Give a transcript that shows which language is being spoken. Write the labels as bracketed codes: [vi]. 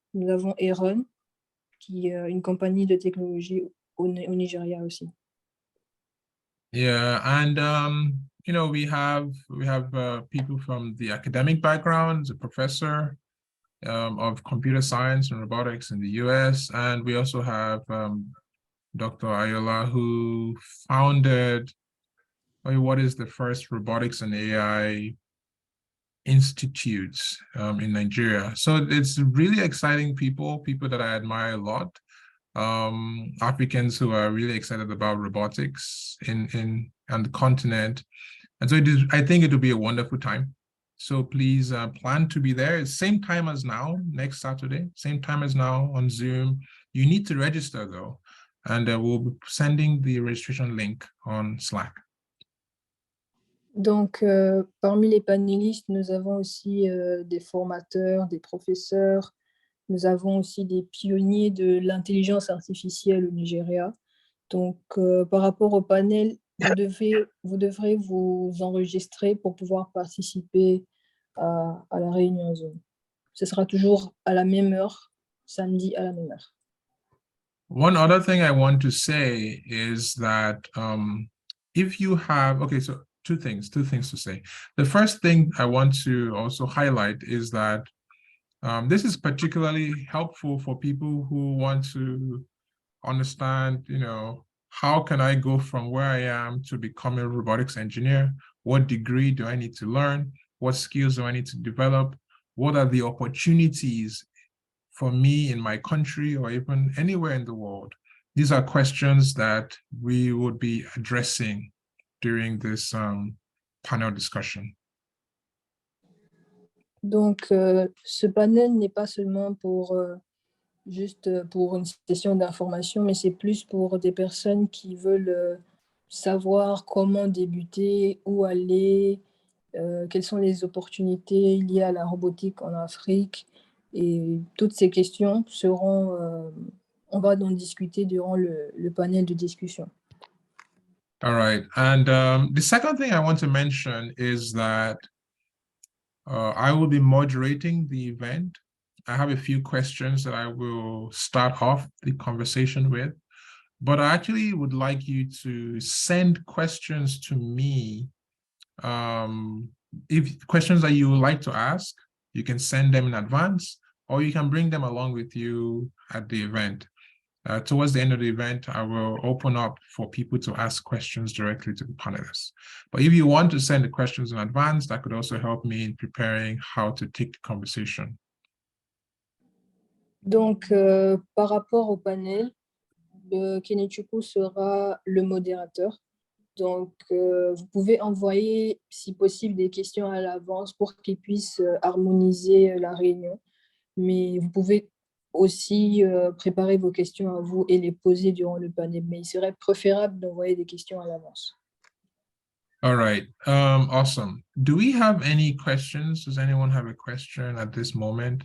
[fr] Nous avons Aaron, qui est une compagnie de technologie au Nigeria aussi. [en] Yeah, and you know, we have people from the academic background, a professor of computer science and robotics in the US, and we also have Dr. Ayola, who founded, what is the first robotics and AI institutes in Nigeria. So it's really exciting people that I admire a lot. Africans who are really excited about robotics on the continent. And so I think it will be a wonderful time. So please plan to be there. It's same time as now, next Saturday, same time as now on Zoom. You need to register though. And we'll be sending the registration link on Slack. [fr] Donc, parmi les panélistes, nous avons aussi des formateurs, des professeurs. Nous avons aussi des pionniers de l'intelligence artificielle au Nigeria. Donc, par rapport au panel, vous devrez vous enregistrer pour pouvoir participer à la réunion Zoom. Ce sera toujours à la même heure, samedi à la même heure. [en] One other thing I want to say is that if you have, okay, so two things to say. The first thing I want to also highlight is that this is particularly helpful for people who want to understand, you know, how can I go from where I am to become a robotics engineer? What degree do I need to learn? What skills do I need to develop? What are the opportunities for me in my country or even anywhere in the world? These are questions that we would be addressing during this panel discussion. [fr] Donc, ce panel n'est pas seulement pour juste pour une session d'information, mais c'est plus pour des personnes qui veulent savoir comment débuter, où aller, quelles sont les opportunités liées à la robotique en Afrique. Et toutes ces questions seront, on va en discuter durant le panel de discussion. [en] All right. And the second thing I want to mention is that I will be moderating the event. I have a few questions that I will start off the conversation with. but I actually would like you to send questions to me. If questions that you would like to ask, you can send them in advance, or you can bring them along with you at the event. Towards the end of the event, I will open up for people to ask questions directly to the panelists. But if you want to send the questions in advance, that could also help me in preparing how to take the conversation. [fr] Donc, par rapport au panel, Kenechukwu sera le modérateur. Donc, vous pouvez envoyer, si possible, des questions à l'avance pour qu'ils puissent harmoniser la réunion. Mais vous pouvez aussi préparer vos questions à vous et les poser durant le panel. Mais il serait préférable d'envoyer des questions à l'avance. [en] All right, awesome. Do we have any questions? Does anyone have a question at this moment?